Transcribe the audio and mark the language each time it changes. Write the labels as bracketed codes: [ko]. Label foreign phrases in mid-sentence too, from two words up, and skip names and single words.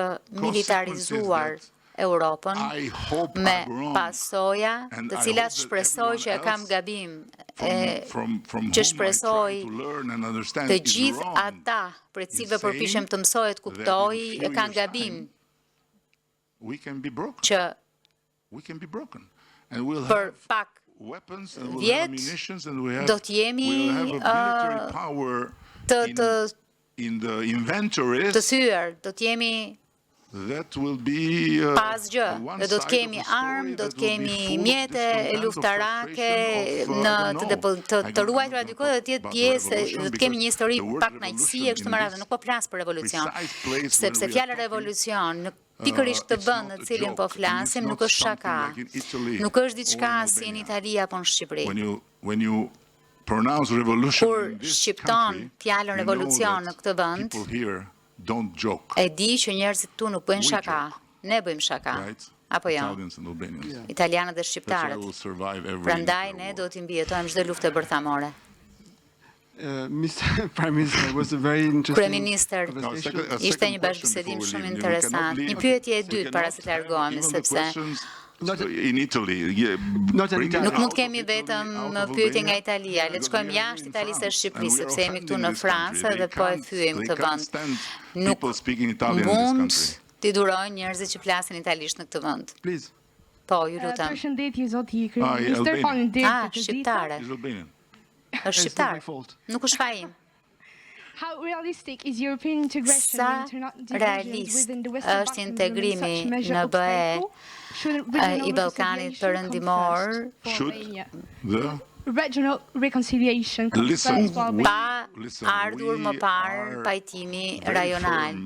[sq] militarizuar Europën me pasoja të cilat shpresoj që e kam gabim, që shpresoj të gjithë ata për cilëve përpiqem të mësoj të kuptoj e kanë gabim që për pak vjet do t'jemi të thyer, do t'jemi [en] that will be [sq] Asgjë, dhe do të kemi armë, do të kemi mjete luftarake të ruajtura diku dhe të jetë pjesë, do të kemi një histori pak kënaqësie kështu me radhë, nuk po flas për revolucion, sepse fjala revolucion në pikërisht këtë vend në cilin po flasim nuk është shaka, nuk është diçka si në Itali apo në Shqipëri. Kur shqipton fjalën revolucion në këtë vend, e di që njerëzit tu nuk bëjnë shaka, ne bëjmë shaka, apo jo, italianët dhe shqiptarët. Prandaj ne do t'i mbijetojmë çdo luftë bërthamore. [en] Mr. Prime Minister was a very interesting. [sq] Kryeministër, ishte një bashkëbisedim shumë interesant. Një pyetje e dytë para se të largohemi, sepse nuk mund të kemi vetëm pyetje nga Italia, le të shkojmë jashtë Italisë dhe Shqipërisë, sepse jemi këtu në Francë dhe po e thyejmë këtë vend. Nuk mund t'i durojnë njerëzit që flasin italisht në këtë vend. Po, ju lutem. Përshëndetje zoti Kryeministër, faleminderit për shqiptare. Është shqiptar. Nuk është faim. [en] How realistic is European integration [sq] realist është integrimi në BE i Ballkanit Perëndimor [en] regional reconciliation [sq] pa ardhur më parë pajtimi rajonal.